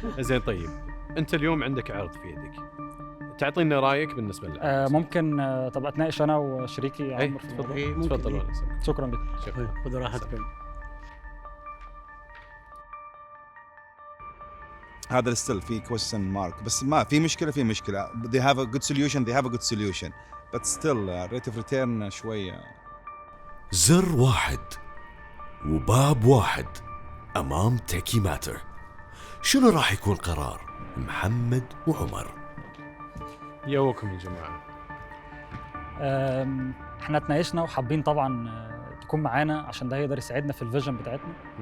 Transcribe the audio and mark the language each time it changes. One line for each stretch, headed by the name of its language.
Arabic: زين طيب انت اليوم عندك عرض في يدك، تعطينا رايك بالنسبه للعرض. ممكن طب اتناقش انا وشريكي عمر في الموضوع؟ تفضل. شكرا جدا، خذوا راحتكم. هذا
English: still
Arabic: في
English: question mark،
Arabic: بس ما في مشكلة.
English: they have a good solution but still rate of return
Arabic: شوية. زر واحد وباب واحد أمام تيكي ماتر. شنو راح يكون قرار محمد وعمر؟ يوكم يا جماعة. احنا تناقشنا وحابين طبعا تكون معانا عشان ده هيقدر يساعدنا في الفيجن بتاعتنا.